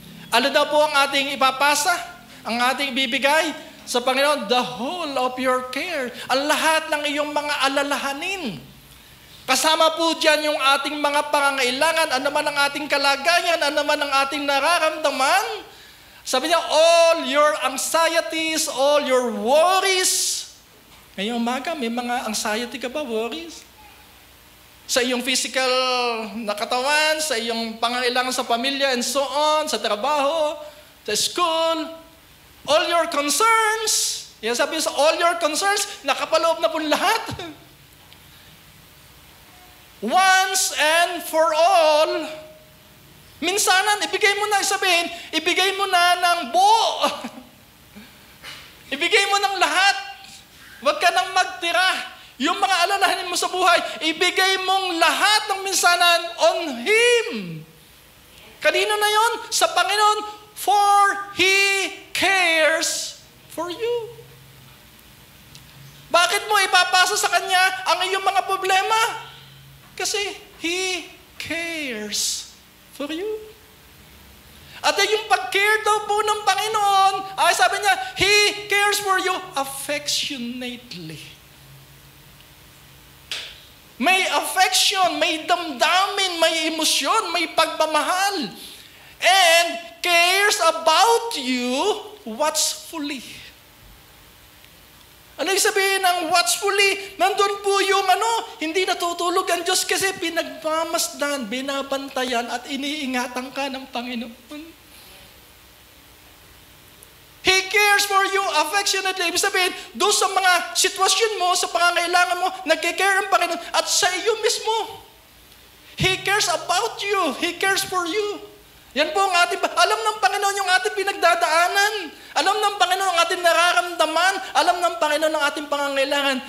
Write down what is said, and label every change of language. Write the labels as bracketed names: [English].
[Filipino] Ano daw po ang ating ipapasa? Ang ating ibibigay sa Panginoon? [English] The whole of your care. [Filipino] Ang lahat ng iyong mga alalahanin. Kasama po dyan yung ating mga pangangailangan, ano man ang ating kalagayan, ano man ang ating nararamdaman. Sabi niya, [English] all your anxieties, all your worries. [Filipino] Ngayong umaga, may mga anxiety ka ba, worries? Sa iyong physical na katawan, sa iyong pangangailangan sa pamilya [English] and so on, [Filipino] sa trabaho, sa school, [English] all your concerns. [Filipino] Yan sabi sa [English] all your concerns, [Filipino] nakapaloob na po lahat. [English] Once and for all, [Filipino] minsanan, ibigay mo na, sabihin, ibigay mo na ng buo. Ibigay mo ng lahat. Huwag ka nang magtira. Yung mga alalahanin mo sa buhay, ibigay mong lahat ng minsanan [English] on Him. [Filipino] Kanino na yon? Sa Panginoon, [English] for He cares for you. [Filipino] Bakit mo ipapasa sa Kanya ang iyong mga problema? Kasi [English] He cares for you. [Filipino] At yung pag-care daw po ng Panginoon, ay sabi niya, [English] He cares for you affectionately. [Filipino] may affection, may damdamin, may emosyon, may pagmamahal. [English] And cares about you watchfully. [Filipino] Ano yung sabihin ng watchfully? Nandun po yung hindi natutulog ang Diyos kasi pinagmamasdan, binabantayan at iniingatan ka ng Panginoon. [English] He cares for you affectionately. [Filipino] Ibig sabihin, doon sa mga sitwasyon mo, sa pangangailangan mo, nagkikare ang Panginoon at sa iyo mismo. [English] He cares about you. He cares for you. [Filipino] Yan po ang ating, alam ng Panginoon yung ating pinagdadaanan. Alam ng Panginoon ang ating nararamdaman. Alam ng Panginoon ang ating pangangailangan.